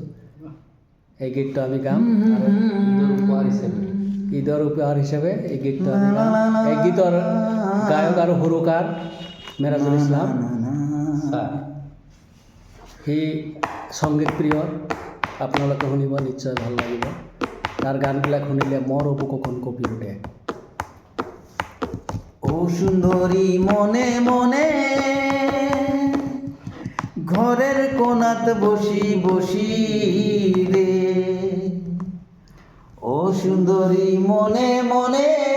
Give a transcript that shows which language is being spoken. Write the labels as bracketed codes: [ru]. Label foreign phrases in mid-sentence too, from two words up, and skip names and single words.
[as] এই গীতটো আমি গাম আৰু ঈদৰ উপহাৰ হিচাপে এই গীতটো আমি গাম। এই গীতৰ গায়ক আৰু সুৰকাৰ মেৰাজুল ইছলাম। সি সংগীত প্ৰিয়, আপোনালোকে শুনিব, নিশ্চয় ভাল লাগিব। তাৰ গানবিলাক শুনিলে মোৰ বুকুখন কঁপি উঠে। [bn] ও সুন্দরী মনে মনে ঘরের কোনাত বসি বসি রে, ও সুন্দরী মনে মনে